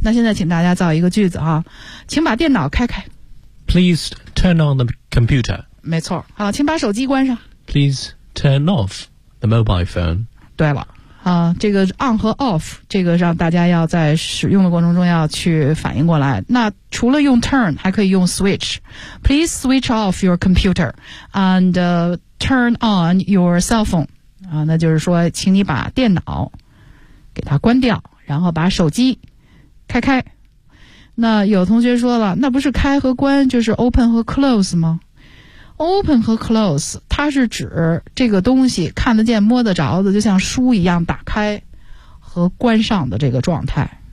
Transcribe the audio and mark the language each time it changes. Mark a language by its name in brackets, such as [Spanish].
[Chinese] 那现在请大家造一个句子啊，请把电脑开开。 [English] Please turn on the computer. [Chinese] 没错，好，请把手机关上。 [English] Please turn off the mobile phone. [Chinese] 对了，啊，这个 on 和 off, 这个让大家要在使用的过程中要去反应过来。那除了用 turn, 还可以用 switch. [English] Please switch off your computer and turn on your cell phone. [Chinese] 啊，那就是说请你把电脑给它关掉，然后把手机开开。那有同学说了，那不是开和关就是 open 和 close 吗？ open 和 close 它是指这个东西看得见摸得着的，就像书一样打开和关上的这个状态。